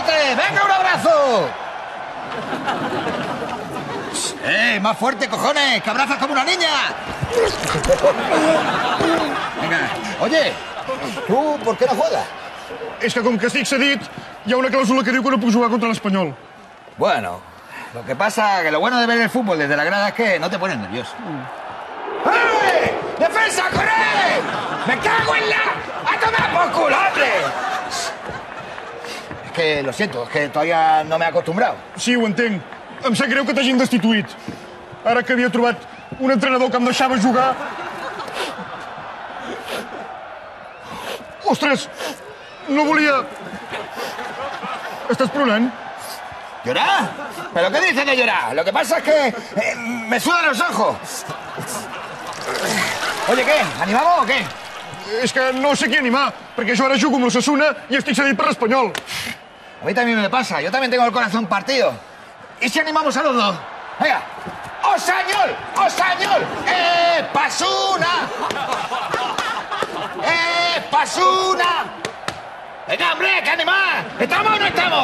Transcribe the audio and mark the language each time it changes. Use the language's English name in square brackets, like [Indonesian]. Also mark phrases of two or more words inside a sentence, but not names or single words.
[Spanish] ¡Venga, un abrazo! Más fuerte, cojones, que abrazas como una niña. Venga, oye, ¿tú por qué no juegas? [Catalan] És que com que estic cedit, hi ha una clàusula que diu que no puc jugar contra l'Espanyol. [Spanish] Bueno, lo que pasa que lo bueno de ver el fútbol desde la grada es que no te pones nervioso. ¡Hey! ¡Defensa, corre! ¡Me cago en la... ¡A tomar por culo, hombre! Es que lo siento, es que todavía no me he acostumbrado. [Catalan] Sí, ho entenc. Em sap greu que t'hagin destituït. Ara que havia trobat un entrenador que em deixava jugar... Ostres, no volia... Estàs plorant? [Spanish] ¿Llorar? ¿Pero qué dices de llorar? Lo que pasa es que me sudan los ojos. Oye, ¿qué? ¿Animamos o qué? [Catalan] És que no sé qui animar, perquè jo ara jugo amb l'Osasuna i estic cedit per l'Espanyol. [Spanish] A mí también me pasa, yo también tengo el corazón partido. ¿Y si animamos a los dos? Venga. ¡Osañol! ¡Osañol! ¡Pasuna! ¡Pasuna! Venga, hombre, que animar. ¿Estamos o no estamos?